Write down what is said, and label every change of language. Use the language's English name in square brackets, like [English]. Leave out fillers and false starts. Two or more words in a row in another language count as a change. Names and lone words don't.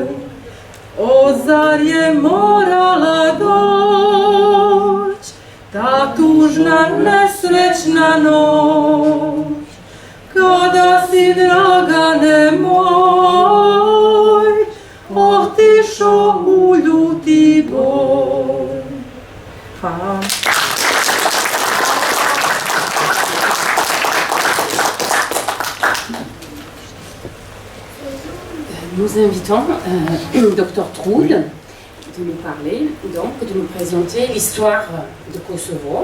[Serbian] O, zar je morala doć ta tužna nesrećna noć, kada si, Dragane moj, otišao u ljuti boj. Hvala. [French] Nous invitons Dr Troud de nous parler, donc de nous présenter l'histoire de Kosovo.